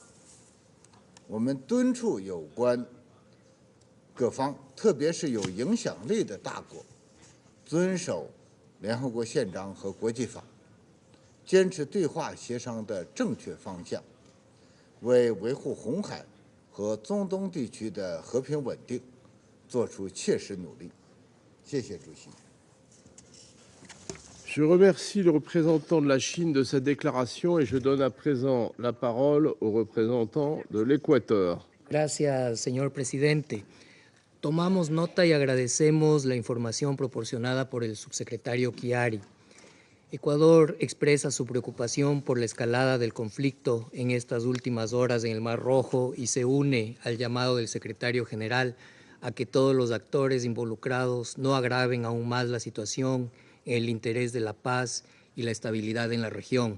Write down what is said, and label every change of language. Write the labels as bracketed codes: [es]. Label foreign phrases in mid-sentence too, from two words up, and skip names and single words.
[zh] 我们敦促有关各方，特别是有影响力的大国，遵守联合国宪章和国际法，坚持对话协商的正确方向，为维护红海和中东地区的和平稳定做出切实努力。谢谢主席。 [fr] Je remercie le représentant de la Chine de sa déclaration et je donne à présent la parole au représentant de l'Équateur. [es] Gracias, señor presidente. Tomamos nota y agradecemos la información proporcionada por el subsecretario Chiari. Ecuador expresa su preocupación por la escalada del conflicto en estas últimas horas en el Mar Rojo y se une al llamado del secretario general a que todos los actores involucrados no agraven aún más la situación en el interés de la paz y la estabilidad en la región.